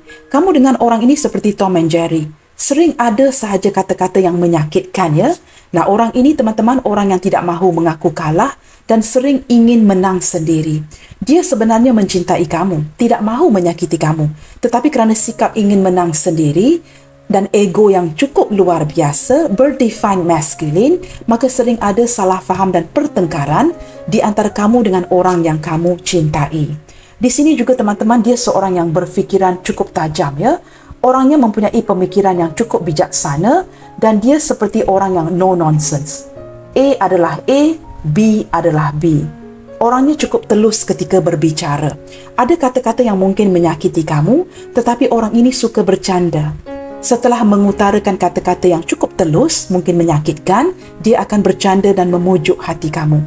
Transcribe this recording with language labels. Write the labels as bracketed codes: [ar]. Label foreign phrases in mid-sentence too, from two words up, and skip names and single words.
[ms] Kamu dengan orang ini seperti Tom and Jerry. Sering ada sahaja kata-kata yang menyakitkan, ya. Nah, orang ini, teman-teman, orang yang tidak mahu mengaku kalah dan sering ingin menang sendiri. Dia sebenarnya mencintai kamu, tidak mahu menyakiti kamu. Tetapi kerana sikap ingin menang sendiri dan ego yang cukup luar biasa, [en] birth-defined masculine, [ms] maka sering ada salah faham dan pertengkaran di antara kamu dengan orang yang kamu cintai. Di sini juga, teman-teman, dia seorang yang berfikiran cukup tajam, ya. Orangnya mempunyai pemikiran yang cukup bijaksana dan dia seperti orang yang [en] no nonsense. [ms] A adalah A, B adalah B. Orangnya cukup telus ketika berbicara. Ada kata-kata yang mungkin menyakiti kamu, tetapi orang ini suka bercanda. Setelah mengutarakan kata-kata yang cukup telus, mungkin menyakitkan, dia akan bercanda dan memujuk hati kamu.